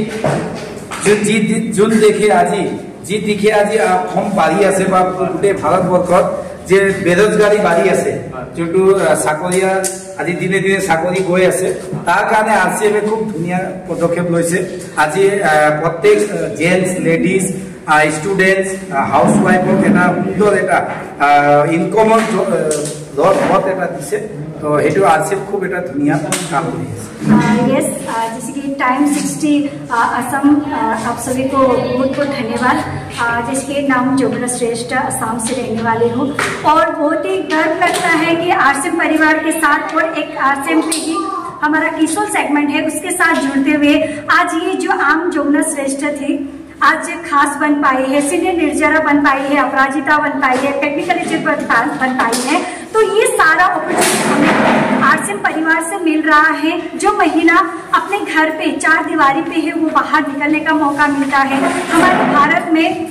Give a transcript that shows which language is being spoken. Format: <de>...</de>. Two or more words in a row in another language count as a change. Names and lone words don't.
<as>যোন দেখে আজি অসম বাঢ়ি আছে বা গোটেই ভাৰতবৰ্ষত যে বেৰোজগাৰী বাঢ়ি আছে যোনটো চাকৰিয়া আজি দিনে দিনে চাকৰি গৈ আছে তাৰ কাৰণে আৰসিএমে খুব ধুনীয়া পদক্ষেপ লৈছে আজি প্ৰত্যেক</as> <en>gents ladies students housewife</en> <as>eta সুন্দর এটা ইনকামৰ পথ এটা দিছে তো হেতু আরসিএম খুব এটা ধুনিয়া কাম কৰি আছে</as> <hi>यस जैसे कि टाइम 60 असम आप सभी को बहुत बहुत धन्यवाद जैसे कि नाम जोगना श्रेष्ठ असम से रहने वाले हूँ और बहुत ही गर्व लगता है कि आरसीएम परिवार के साथ और एक आरसीएम पे ही हमारा किशोर सेगमेंट है उसके साथ जुड़ते हुए आज ये जो आम जोगना श्रेष्ठ थी आज खास बन पाई है सीनियर निर्जरा बन पाई है अपराजिता बन पाई है टेक्निकल बन पाई है तो ये सारा अपॉर्चुनिटी हमें आरसीएम परिवार से मिल रहा है जो महिला अपने घर पे चार दीवारी पे है वो बाहर निकलने का मौका मिलता है हमारे भारत में</hi>